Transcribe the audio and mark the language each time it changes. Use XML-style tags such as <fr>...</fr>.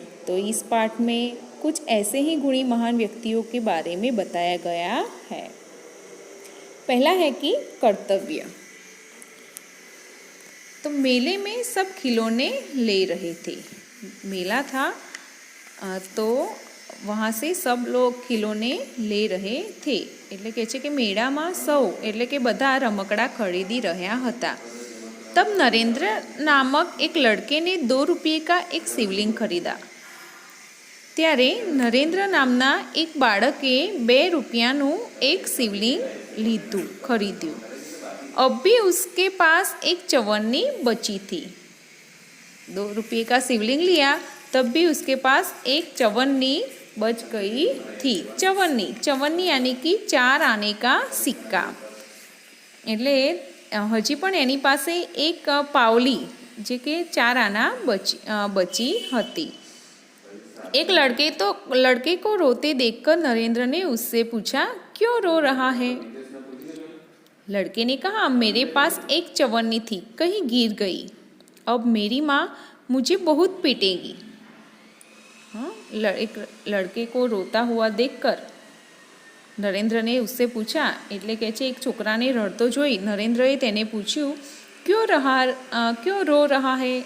<hi>तो इस पाठ में कुछ ऐसे ही गुणी महान व्यक्तियों के बारे में बताया गया है। पहला है कि कर्तव्य। तो मेले में सब खिलौने ले रहे थे। मेला था तो वहाँ से सब लोग खिलौने ले रहे थे।</hi> <gu>એટલે કહે છે કે મેળામાં સૌ એટલે કે બધા રમકડા ખરીદી રહ્યા હતા।</gu> <hi>तब नरेंद्र नामक एक लड़के ने 2 रुपये का एक शिवलिंग खरीदा।</hi> <gu>ત્યારે નરેન્દ્ર નામના એક બાળકે 2 રૂપિયાનું એક शिवलिंग खरीद्યું।</gu> <hi>अब भी उसके पास एक चवन्नी बची थी। 2 रुपये का शिवलिंग लिया, तब भी उसके पास एक चवन्नी बच गई थी। चवन्नी यानी कि 4 आने का सिक्का।</hi> <gu>એટલે હજી પણ એની પાસે એક પાવલી જે કે 4 આના બચી હતી।</gu> <hi>एक लड़के को रोते देखकर नरेंद्र ने उससे पूछा, क्यों रो रहा है? लड़के ने कहा, मेरे पास एक चवन्नी थी, कहीं गिर गई। अब मेरी माँ मुझे बहुत पीटेगी। एक लड़के को रोता हुआ देखकर नरेंद्र ने उससे पूछा,</hi> <gu>એટલે કહે છે એક છોકરાને રડતો જોઈ નરેન્દ્રએ તેને પૂછ્યું,</gu> <hi>क्यों रो रहा है?</hi>